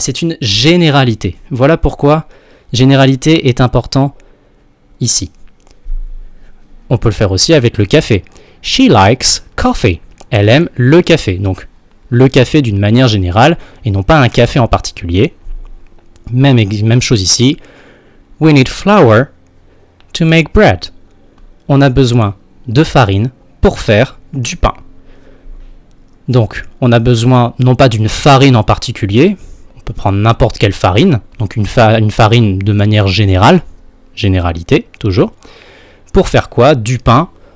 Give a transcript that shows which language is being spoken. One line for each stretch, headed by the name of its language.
French: C'est une généralité. Voilà pourquoi généralité est important ici. On peut le faire aussi avec le café.
English: She likes coffee.
French: Elle aime le café. Donc, le café d'une manière générale et non pas un café en particulier. Même chose ici.
English: We need flour to make bread.
French: On a besoin de farine pour faire du pain. Donc, on a besoin non pas d'une farine en particulier, on peut prendre n'importe quelle farine, donc une farine de manière générale, généralité toujours. Pour faire quoi? Du pain.